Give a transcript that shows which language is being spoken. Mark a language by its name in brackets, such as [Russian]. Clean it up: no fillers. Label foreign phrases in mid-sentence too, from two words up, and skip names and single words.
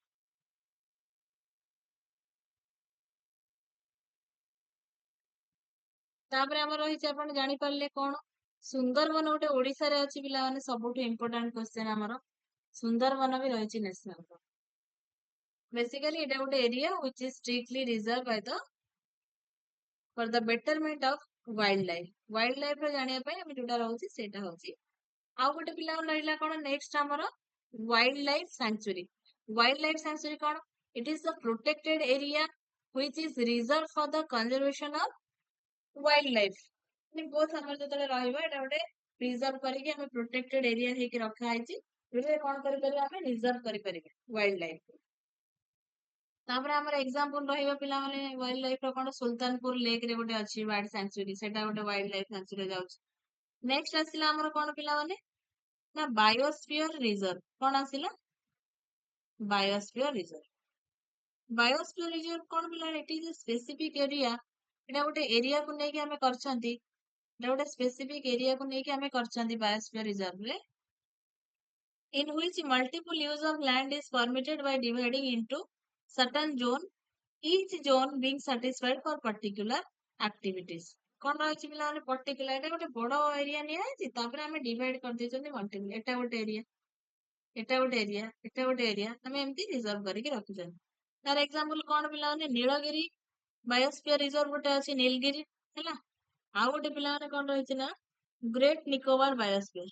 [Odia] ତାପରେ ଆମର ରହିଛି, ଆପଣ ଜାଣିପାରିଲେ କଣ ସୁନ୍ଦରବନ ଗୋଟେ ଓଡିଶାରେ ଅଛି ପିଲାମାନେ, ସବୁଠୁ [English] important question [Odia] ଆମର। ସୁନ୍ଦରବନ ବି ରହିଛି [English] national park. basically [Odia] ଏଟା ଗୋଟେ [English] ଏରିଆ which is strictly reserved by the for the betterment of wildlife। wild life [Odia] ର ଜାଣିବା ପାଇଁ ଆମେ ଯୋଉଟା ରହୁଛି ସେଇଟା ହଉଛି। ଆଉ ଗୋଟେ ପିଲାମାନେ ରହିଲା କଣ ନେକ୍ସଟ ଆମର [English] wild life sanctuary. wild life sanctuary କଣ? it is the protected area which is reserved for the conservation of wild life. [Odia] ବୋଥ ଆମର ଯେତେବେଳେ ରହିବ ଏଟା ଗୋଟେ ପ୍ରିଜର୍ଭ କରିକି ଆମେ [English] protected area [Odia] ହେଇକି ରଖା ହେଇଛି, ଯୋଉଥିରେ କଣ କରିପାରିବା ଆମେ ରିଜର୍ଭ କରିପାରିବା [English] wild life. [Odia] ତାପରେ ଆମର ଏକ୍ସାମ୍ପଲ ରହିବ ପିଲାମାନେ [English] wild life [Odia] ର କଣ ସୁଲତାନପୁର ଲେକ୍ ରେ ଗୋଟେ ଅଛି [English] bird sanctuary, [Odia] ସେଟା ଗୋଟେ [English] wild life sanctuary [Odia] ଯାଉଛି। ନେକ୍ସଟ ଆସିଲା ଆମର କଣ ପିଲାମାନେ ନା [English] biosphere reserve. [Odia] କଣ ଆସିଲା? [English] biosphere reserve. biosphere reserve [Odia] କଣ ପିଲାମାନେ? ଏଠି ଯୋଉ [English] specific area, [Odia] ଏଟା ଗୋଟେ ଏରିଆକୁ ନେଇକି ଆମେ କରିଛନ୍ତି, ଏଟା ଗୋଟେ [English] specific areaକୁ [Odia] ନେଇକି ଆମେ କରିଛନ୍ତି [English] biosphere reserve [Odia] ରେ, [English] in which multiple use of land is permitted by dividing into certain zone, each zone being satisfied for particular activities। [Odia] କଣ ରହିଛି ପିଲାମାନେ? ପର୍ଟିକୁଲାର, ଏଟା ଗୋଟେ ବଡ ଏରିଆ ନିଆଯାଇଛି, ତାପରେ ଆମେ ଡିଭାଇଡ କରିଦେଇଛନ୍ତି ମଲ୍ଟିପୁଲ। ଏଟା ଗୋଟେ ଏରିଆ, ଏଟା ଗୋଟେ ଏରିଆ, ଏଟା ଗୋଟେ ଏରିଆ, ଆମେ ଏମିତି ରିଜର୍ଭ କରିକି ରଖିଛନ୍ତି। ତାର ଏକ୍ସାମ୍ପଲ କଣ ପିଲାମାନେ? ନୀଳଗିରି ବାୟୋସ୍ଫିୟର ରିଜର୍ଭ ଗୋଟେ ଅଛି ନୀଲଗିରି ହେଲା। ଆଉ ଗୋଟେ ପିଲାମାନେ କଣ ରହିଛି ନା ଗ୍ରେଟ୍ ନିକୋବର ବାୟୋସ୍ଫିୟର।